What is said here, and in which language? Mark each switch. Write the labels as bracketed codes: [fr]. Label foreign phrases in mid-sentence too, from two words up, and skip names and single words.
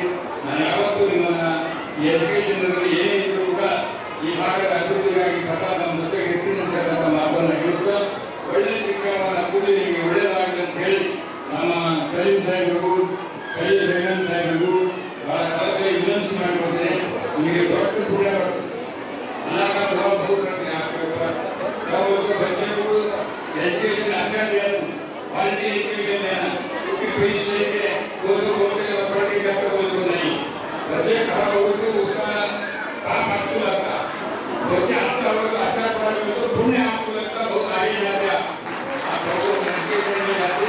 [kn] ನಾನು ಯಾವತ್ತೂ ನಿಮ್ಮನ್ನ ಈ ಎಜುಕೇಷನ್ನಲ್ಲಿ ಏನೇ ಇದ್ದರೂ ಕೂಡ ಈ ಭಾಗದ ಅಭಿವೃದ್ಧಿಗಾಗಿ ಸದಾ ನಮ್ಮ ಜೊತೆಗೆ ಇರ್ತೀನಿ ಅಂತಕ್ಕಂಥ ಮಾತನ್ನು ಹೇಳುತ್ತಾ ಒಳ್ಳೆಯ ಶಿಕ್ಷಣವನ್ನು ಕೂಡಿ ನಿಮಗೆ ಒಳ್ಳೆಯದಾಗಲಿ ಅಂತ ಹೇಳಿ ನಮ್ಮ ಸಲೀಂ ಸಾಹೇಬರಿಗೂ ಖಲೀಲ್ ಬೇಗಂ ಸಾಹೇಬರಿಗೂ ಬಹಳ ಕಳಕಳಿ ವಿನಂತಿ ಮಾಡಿಕೊಡ್ತೇನೆ. ನಿಮಗೆ ದೊಡ್ಡ ಪುಣ್ಯ ಬರ್ತದೆ. [hi] अल्लाह का दुआ बहुत करते हैं आपके ऊपर। जब वो बच्चे को एजुकेशन अच्छा दिया, [en] quality education [hi] देना, क्योंकि फीस लेके दो घंटे पढ़ के जाकर बोल तो नहीं, बच्चे खराब हो तो उसका काम आपको लगता, बच्चे अच्छा हो तो अच्छा पढ़ा तो पुण्य आपको लगता, बहुत आगे जाते आप लोगों एजुकेशन में जाते।